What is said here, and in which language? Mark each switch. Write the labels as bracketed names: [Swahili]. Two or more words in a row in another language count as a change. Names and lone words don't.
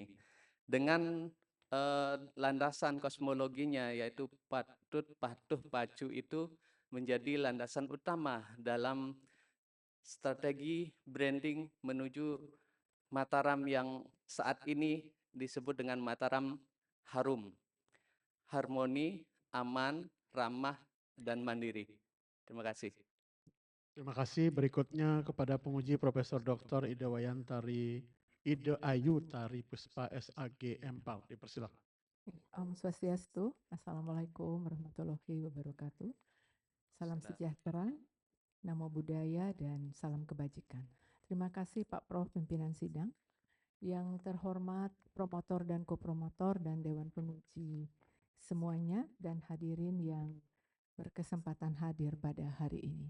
[Indonesian] Dengan landasan kosmologinya yaitu patut, patuh, pacu itu menjadi landasan utama dalam strategi branding menuju Mataram yang saat ini disebut dengan Mataram Harum. Harmoni, aman, ramah, dan mandiri. Terima kasih. Terima kasih. Berikutnya kepada penguji Profesor Dr. Ida Wayantari, Ida Ayu Tari Puspa SAG Empal. Dipersilakan. Om Swastiastu, [Arabic] السلام عليكم ورحمة الله وبركاته. [Indonesian] Salam sejahtera, [Pali] namo buddhaya, [Indonesian] dan salam kebajikan. Terima kasih Pak Prof. Pimpinan Sidang, yang terhormat promotor dan kopromotor dan Dewan Penguji semuanya, dan hadirin yang berkesempatan hadir pada hari ini.